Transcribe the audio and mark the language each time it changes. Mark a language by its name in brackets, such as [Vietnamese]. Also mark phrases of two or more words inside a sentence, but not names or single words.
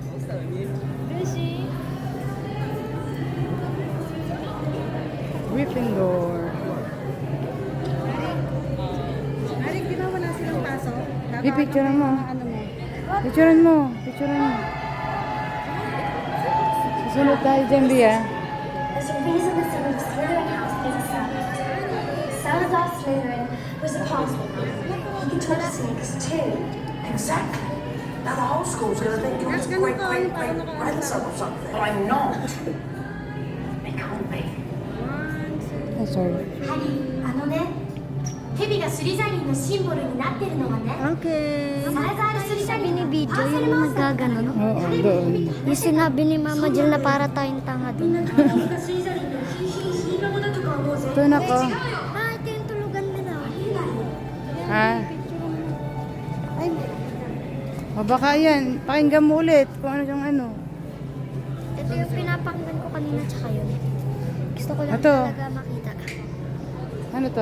[Filipino] Gryffindor. Arik, di ba wala silang paso? Picturean mo. Ano mo? Picturean mo. Picturean mo. Susunod tayo dyan, Bia. [English] There's a reason the Slytherin house is a Salazar. Salazar Slytherin was a party. He could talk snakes too. Exactly. Now the whole school's going to think you're his great, great, great grandson or something. But I'm not. They can't be. Oh, sorry. [Japanese] あのね、蛇がスリザリンのシンボルになってるのはね、 [Filipino] Okay. [Japanese] サラザールスリザリ [Filipino] Sabi [Japanese] ン [Filipino] ni [Japanese] の [Filipino] Video [Japanese] パーセル [Filipino] yung [Japanese] マンサー [Filipino] nagagano, no? Oo, doon. Yung sinabi ni Mama Jill na para tayong tanga doon. [Japanese] スリザリンのヒーローだとか思うぜ。 [Filipino] Ito na ko. Ah, ito yung tulugan nila. Ha? O baka yan. Pakinggan mo ulit kung ano yung ano. Ito yung pinapakinggan ko kanina tsaka yun. Gusto ko lang Ito. talaga makita. Ano to?